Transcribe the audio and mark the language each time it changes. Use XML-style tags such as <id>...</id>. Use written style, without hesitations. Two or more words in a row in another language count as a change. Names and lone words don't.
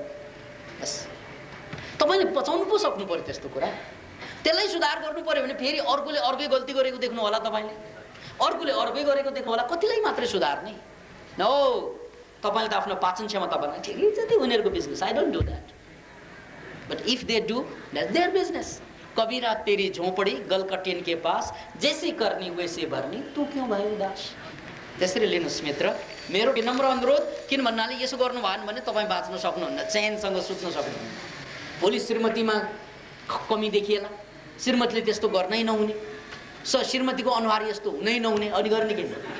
<ne>बस तपाईँले बचाउनु पो सक्नु पर्यो त्यस्तो कुरा। त्यसलाई सुधार गर्नु पर्यो भने फेरि अर्कोले अर्कै गल्ती गरेको देख्नु होला, तपाईँले अर्कोले अर्कै गरेको देख्नु होला, कतिलाई मात्रै सुधार्ने? नो, तपाईँले त आफ्नो पाचन क्षमता बनाए ठिकै छ, त्यो उनीहरूको बिजनेस।</ne> <en>I don't do that, but if they do that's their business.</en> <hi>कबीरा तेरी झोपडी गलकटियन के पास, जैसी करनी वैसे भर्नी, तू क्यों भयो उदास।</hi> <ne>त्यसरी लिनुहोस् मित्र, मेरो विनम्र अनुरोध। किन भन्नाले यसो गर्नु भएन भने तपाईँ बाँच्न सक्नुहुन्न, चैनसँग सुत्न सक्नुहुन्न। भोलि श्रीमतीमा कमी देखिएला, श्रीमतीले त्यस्तो गर्नै नहुने, श्रीमतीको अनुहार यस्तो हुनै नहुने, अनि गर्ने के?</ne>